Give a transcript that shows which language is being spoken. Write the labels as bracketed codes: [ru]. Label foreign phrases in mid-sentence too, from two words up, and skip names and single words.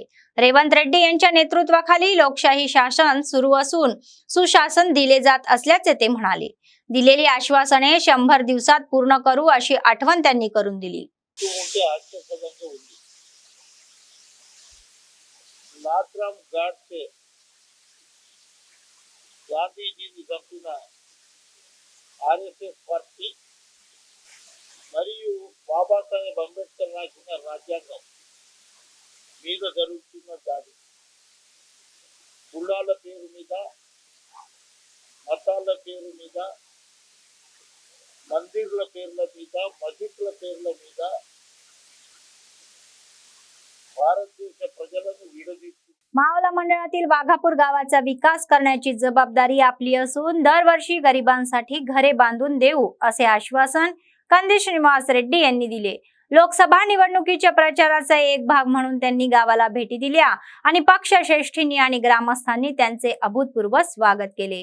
[mr] रेवंत रेड्डी यांच्या नेतृत्वाखाली लोकशाही शासन सुरू असून सुशासन दिले जात असल्याचे ते म्हणाले. दिलेली आश्वासने 100 दिवसात पूर्ण करू अशी आठवण त्यांनी करून दिली. [te] नाथराम घाट से गांधी जी చంపిన ఆర్ఎస్ఎస్ పార్టీ మరియు బాబాసాహెబ్ అంబేద్కర్ రాసిన రాజ్యాంగం మీద జరుగుతున్న దాడి కులాల పేరు మీద మతాల పేరు మీద మందిర్ల పేర్ల మీద మసీదుల పేర్ల మీద భారతదేశ ప్రజలను విడదీస్తూ [mr] मावला मंडळातील वाघापूर गावाचा विकास करण्याची जबाबदारी आपली असून दरवर्षी गरिबांसाठी घरे बांधून देऊ असे आश्वासन कंदी श्रीनिवास रेड्डी यांनी दिले. लोकसभा निवडणुकीच्या प्रचाराचा एक भाग म्हणून त्यांनी गावाला भेटी दिल्या आणि पक्षश्रेष्ठींनी आणि ग्रामस्थांनी त्यांचे अभूतपूर्व स्वागत केले.